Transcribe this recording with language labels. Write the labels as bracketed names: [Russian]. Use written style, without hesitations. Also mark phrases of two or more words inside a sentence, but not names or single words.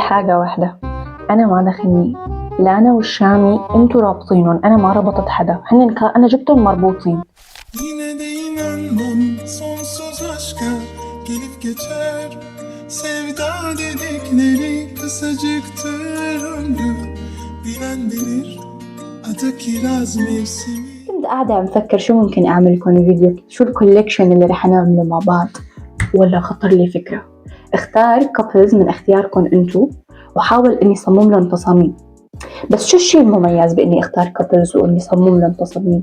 [Arabic] حاجة واحدة، أنا ما دخلني، لا أنا والشامي انتوا رابطينهم، أنا ما ربطت حدا، أنا جبتهم مربوطين. [Turkish] Yine de inanmam sonsuz aşka gelip geçer. Sevda dedikleri kısacıktır ömrü. Bilen bilir adı kiraz mevsimi. [Arabic] كنت قاعدة عم فكر شو ممكن أعمل لكم فيديو، شو الكوليكشن اللي رح نعمله مع بعض، ولا خطر لي فكرة اختار كابلز من اختياركم انتو وحاول اني صمم لهم تصاميم. بس شو الشيء المميز بإني اختار كابلز وإني صمم لهم تصاميم؟